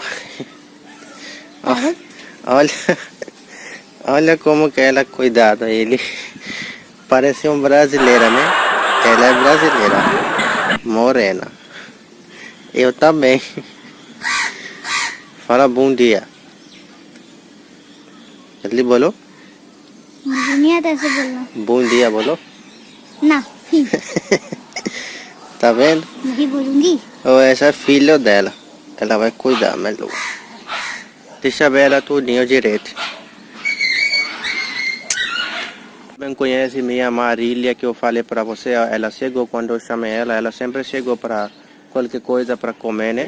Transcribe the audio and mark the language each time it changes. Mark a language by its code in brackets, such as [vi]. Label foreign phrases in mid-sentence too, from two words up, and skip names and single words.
[pt] Ó, olha, olha como que ela cuida dele. Parece um brasileira, né? Ela é brasileira. Morena. Eu também. Fala bom dia. [hi] जल्दी बोलो. नहीं आता ऐसे बोलना [pt] Bom dia, [hi] बोलो. ना ही [pt] Tá vendo? [hi] नहीं बोलूंगी [pt] Ou essa é filha dela. Ela vai cuidar, Melu. Deixa ver ela tudinho direito. Bem conhece minha Marília que eu falei pra você. Ela chegou quando eu chamei ela. Ela sempre chegou pra qualquer coisa pra comer, né?